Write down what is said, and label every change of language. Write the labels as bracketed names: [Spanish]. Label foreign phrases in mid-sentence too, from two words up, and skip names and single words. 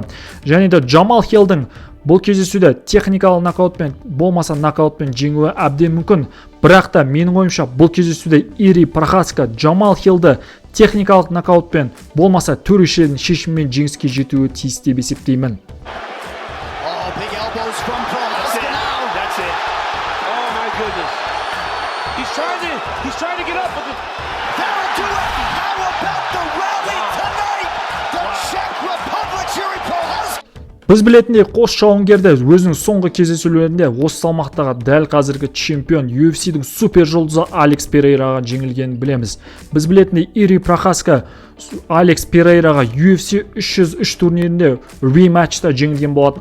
[Kazakh] Және де Джамал Хиллдің бұл кездесуде техникалық нокаутпен, болмаса нокаутпен жеңуі әбден мүмкін. Бірақ та менің ойымша бұл кездесуде Ири Прохаска Джамал Хиллді техникалық нокаутпен, болмаса төрешілердің шешімімен жеңіске жетуі тиіс деп есептеймін. [English] He's trying to get up, but that'll do it. How about the rally tonight? The Czech Republic's Iuri Prochazka. [Kazakh] Біз білетіндей қос жауынгерді өзінің соңғы кездесулерінде осы салмақтағы дәл қазіргі чемпион UFC-дің супер жұлдызы Алекс Перейраға жеңілгенін білеміз. Біз білетіндей Ири Прохаска Алекс Перейраға UFC 303 турнирінде рематчта жеңілген болатын.